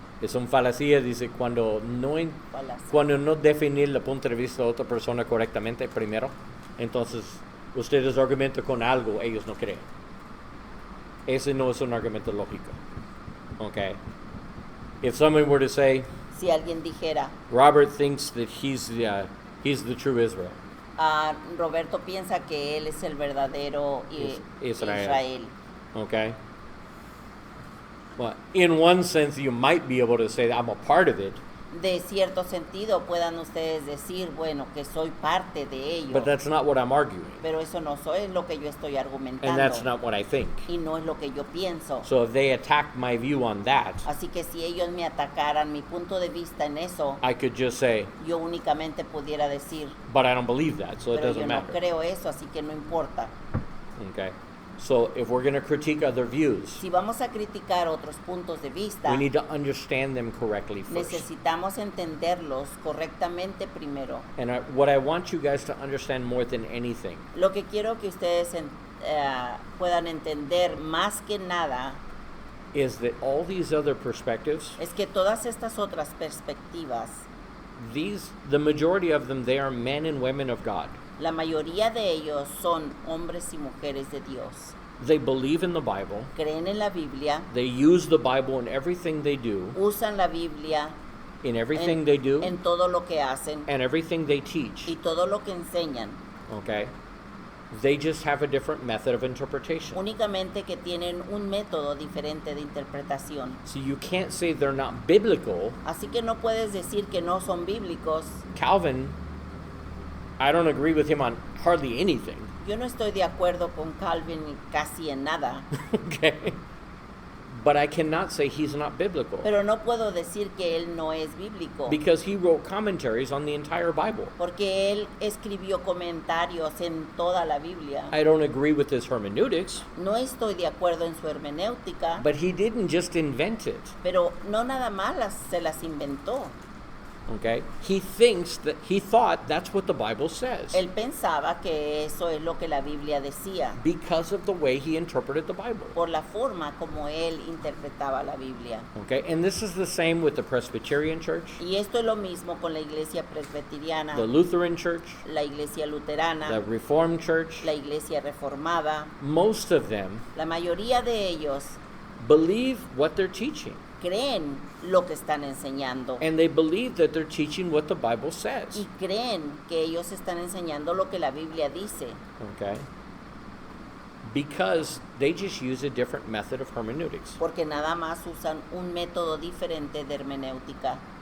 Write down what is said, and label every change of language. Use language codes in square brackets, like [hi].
[es] Es una falacia, dice, cuando no definir el punto de vista de otra persona correctamente primero, entonces ustedes argumentan con algo, ellos no creen. Ese no es un argumento lógico. [en] Okay? If someone were to say, [es] Si alguien dijera, [en] Robert thinks that he's the true Israel. [es] Roberto piensa que él es el verdadero Israel. [en] Okay? Well, in one sense, you might be able to say that I'm a part of it, [es] De cierto sentido puedan ustedes decir, bueno, que soy parte de ello. [en] but that's not what I'm arguing. [es] Pero eso no es lo que yo estoy [en] And [es] argumentando. [en] that's not what I think. [es] Y no es lo que yo pienso. [en] So if they attack my view on that, [es] Así que si ellos me atacaran mi punto de vista en eso, [en] I could just say, [es] yo únicamente pudiera decir, [en] but I don't believe that, so it [es] pero [en] doesn't [es] yo no [en] matter. [es] creo eso, así que no importa. [en] Okay? So if we're going to critique other views, [es] Si vamos a criticar otros puntos de vista, [en] we need to understand them correctly first. [es] necesitamos entenderlos correctamente primero. [en] And what I want you guys to understand more than anything [es] Lo que quiero que ustedes puedan entender más que nada [en] is that all these other perspectives, [es] es que todas estas otras perspectivas, [en] the majority of them, they are men and women of God. [es] la mayoría de ellos son hombres y mujeres de Dios. [en] They believe in the Bible. [es] Creen en la Biblia, [en] They use the Bible in everything they do, [es] usan la Biblia [en] in everything they do, [es] en todo lo que hacen [en] and everything they teach. [es] y todo lo que enseñan. [en] Okay? They just have a different method of interpretation. [es] Únicamente que tienen un método diferente de interpretación. [en] So you can't say they're not biblical. [es] Así que no puedes decir que no son bíblicos. [en] Calvin, I don't agree with him on hardly anything. [es] Yo no estoy de acuerdo con Calvin casi en nada, [en] Okay? But I cannot say he's not biblical. [es] pero no puedo decir que él no es bíblico, [en] Because he wrote commentaries on the entire Bible. [es] porque él escribió comentarios en toda la Biblia. [en] I don't agree with his hermeneutics, [es] No estoy de acuerdo en su hermenéutica, [en] but he didn't just invent it. [es] pero no nada más se las inventó. [en] Okay? He thought that's what the Bible says. [es] Él pensaba que eso es lo que la Biblia decía, [en] Because of the way he interpreted the Bible. [es] por la forma como él interpretaba la Biblia. [en] Okay? And this is the same with the Presbyterian Church, [es] Y esto es lo mismo con la iglesia presbiteriana, [en] the Lutheran Church, [es] la iglesia [en] the [es] luterana, [en] Reformed Church. [es] la iglesia reformada. [en] Most of them [es] La mayoría de ellos [en] believe what they're teaching. [es] creen lo que están enseñando [en] And they believe that they're teaching what the Bible says. [es] y creen que ellos están enseñando lo que la Biblia dice, [en] Okay? Because they just use a different method of hermeneutics. [es] porque nada más usan un método diferente de hermenéutica.